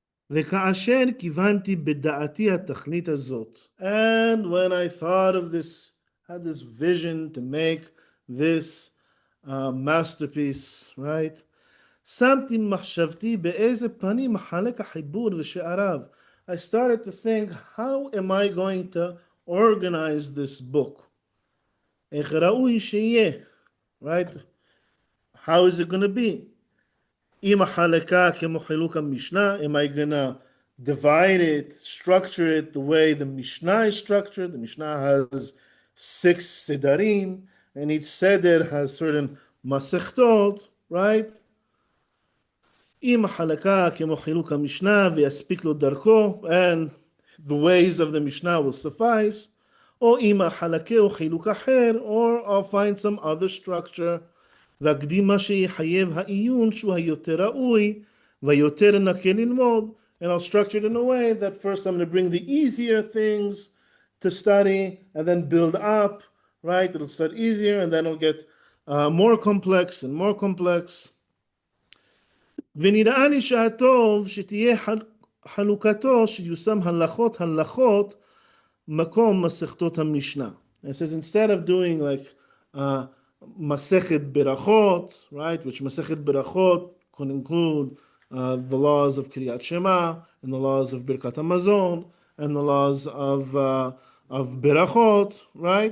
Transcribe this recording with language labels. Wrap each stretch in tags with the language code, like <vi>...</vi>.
<he>וכאשר כיוונתי בדעתי התכלית הזאת,</he> <en>and when I thought of this, had this vision to make this masterpiece, right?</en> <he>שמתי מחשבתי באיזה פנים מחלק החיבור ושעריו.</he> <en>I started to think, how am I going to organize this book?</en> <he>איך ראוי שיהיה, right?</he> <en>How is it going to be?</en> <he>אם החלקה כמו חילוק המשנה,</he> <en>am I going to divide it, structure it the way the Mishnah is structured? The Mishnah has 6 sedarim, and each seder has certain masechtot, right?</en> <he>אם החלקה כמו חילוק המשנה ויספיק לו דרכו,</he> <en>and the ways of the Mishnah will suffice,</en> <he>או אם החלקה הוא חילוק אחר,</he> <en>or I'll find some other structure,</en> <he>והקדים מה שיחייב העיון שהוא היותר ראוי והיותר נקה ללמוד,</he> <en>and I'll structure it in a way that first I'm going to bring the easier things to study and then build up, right? It'll start easier and then it'll get more complex and more complex.</en> <he>ונראה לי שהטוב שתהיה חלוקתו שיושם הלכות מקום מסכתות המשנה.</he> <en>It says instead of doing like Masechet Berachot, right, which Masechet Berachot can include the laws of Kriyat Shema and the laws of Birkat HaMazon and the laws of Berachot, right?</en>